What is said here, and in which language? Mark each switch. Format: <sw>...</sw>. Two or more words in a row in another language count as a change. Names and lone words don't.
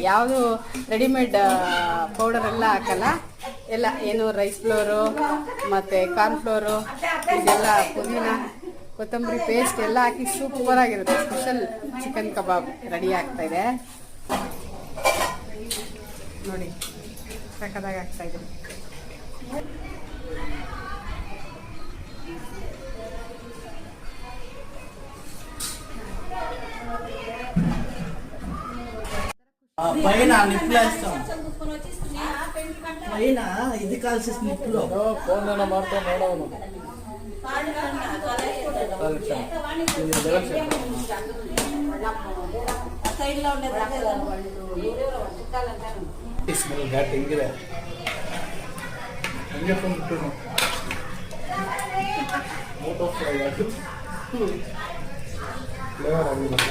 <kn>ಯಾವುದು ರೆಡಿಮೇಡ್ ಪೌಡರೆಲ್ಲ ಹಾಕಲ್ಲ, ಎಲ್ಲ ಏನು</kn> <en>rice flour</en> <kn>ಮತ್ತು</kn> <en>corn flour</en> <kn>ಇದೆಲ್ಲ, ಪುದೀನ ಕೊತ್ತಂಬರಿ ಪೇಸ್ಟ್ ಎಲ್ಲ ಹಾಕಿ ಸೂಪರ್ ಆಗಿರುತ್ತೆ.</kn> <en>special chicken kebab ready</en> <kn>ಆಗ್ತಾ ಇದೆ ನೋಡಿ, ಸಕ್ಕತ್ತಾಗಿ ಆಗ್ತಾ ಇದೆ.</kn> <te>పైన నిప్పులు వేస్తాం, పైన ఇది కాల్సేసి నిప్పులు</te> <kn>ఫోన్ ಮಾಡ್ತಾ ನೋಡೋನು ಸ್ಮೆಲ್ ಘಾಟ್ ಹೆಂಗಿದೆ ಹಂಗೆ ಬಂದ್ಬಿಟ್ಟು ಮೋಟೋ ಫ್ರೈ ಅದು ಫ್ಲೇವರ್ ಆಗಿಲ್ಲ.</kn>